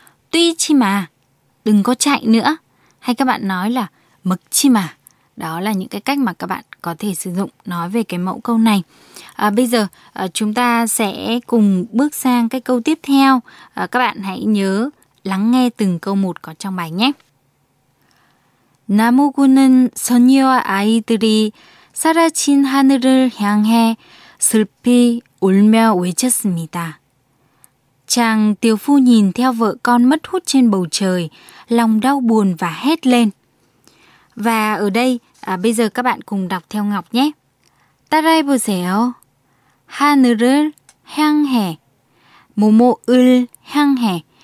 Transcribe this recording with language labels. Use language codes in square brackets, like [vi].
[vi] Tuy chi mà, đừng có chạy nữa. Hay các bạn nói là mực chi mà. Đó là những cái cách mà các bạn có thể sử dụng nói về cái mẫu câu này. Bây giờ chúng ta sẽ cùng bước sang cái câu tiếp theo. Các bạn hãy nhớ lắng nghe từng câu một có trong bài nhé. [ko] 나무꾼은 선녀와 아이들이 사라진 하늘을 향해 슬피 울며 외쳤습니다. [vi] Chàng tiều phu nhìn theo vợ con mất hút trên bầu trời, lòng đau buồn và hét lên. Và ở đây, bây giờ các bạn cùng đọc theo Ngọc nhé. [ko] 따라해 보세요. 하늘을 향해. 모모을 향해.